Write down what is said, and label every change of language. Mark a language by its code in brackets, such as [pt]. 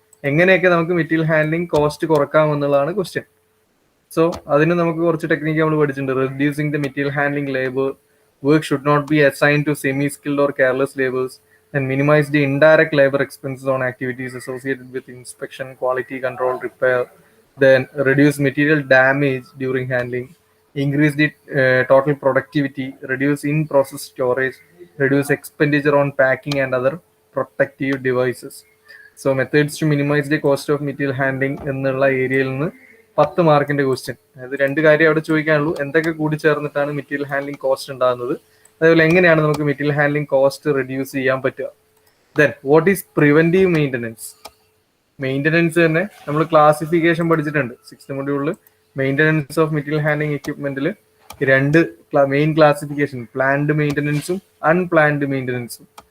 [ml] എങ്ങനെയൊക്കെ നമുക്ക് material handling cost കുറക്കാം എന്നുള്ളതാണ് ക്വസ്റ്റ്യൻ. സോ അതിന് നമുക്ക് കുറച്ച് ടെക്നിക്ക് നമ്മൾ പഠിച്ചിട്ടുണ്ട്. [en] Reducing the material handling labour, work should not be assign to semi skilled or careless labours, and minimise the indirect labour expenses on activities associated with inspection, quality control, repair. Then reduce material damage during handling, increase the total productivity, reduce in-process storage, reduce expenditure on packing and other protective devices. So methods to minimize the cost of material handling [ml] എന്നുള്ള ഏരിയയിൽ നിന്ന് 10 മാർക്കിന്റെ question. അതായത് 2 കാര്യം അവിടെ ചോദിക്കാനുള്ളൂ. എന്തൊക്കെ കൂടി ചേർന്നിട്ടാണ് മെറ്റീരിയൽ ഹാൻഡ്ലിംഗ് കോസ്റ്റ് ഉണ്ടാകുന്നത്, അതേപോലെ എങ്ങനെയാണ് നമുക്ക് മെറ്റീരിയൽ ഹാൻഡ്ലിംഗ് കോസ്റ്റ് റെഡ്യൂസ് ചെയ്യാൻ പറ്റുക. [en] Then what is preventive maintenance. [ml] Maintenance തന്നെ നമ്മൾ ക്ലാസിഫിക്കേഷൻ പഠിച്ചിട്ടുണ്ട് 6th മൊഡ്യൂളിൽ. Maintenance of material handling എക്യുപ്മെന്റിൽ 2 main classification, planned മെയിൻ്റനൻസും unplanned മെയിൻ്റനൻസും.